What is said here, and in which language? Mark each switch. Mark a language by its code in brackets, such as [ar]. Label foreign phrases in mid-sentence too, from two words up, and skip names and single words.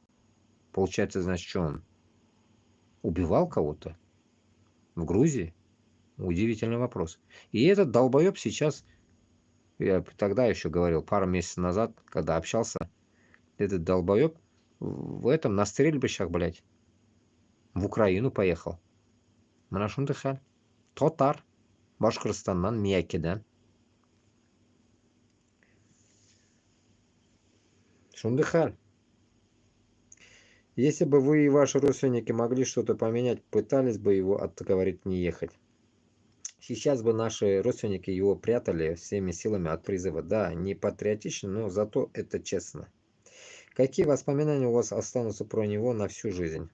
[ru] Получается, значит, что он убивал кого-то в Грузии? Удивительный вопрос. И этот долбоеб сейчас, я тогда еще говорил, пару месяцев назад, когда общался, этот долбоеб в этом, на стрельбищах, блядь, в Украину поехал. [tt] Мына шундай хәл. Татар, Башкортостаннан, Миякидан. Шундай хәл. [ru] Если бы вы и ваши родственники могли что-то поменять, пытались бы его отговорить не ехать. Сейчас бы наши родственники его прятали всеми силами от призыва. Да, не патриотично, но зато это честно. Какие воспоминания у вас останутся про него на всю жизнь?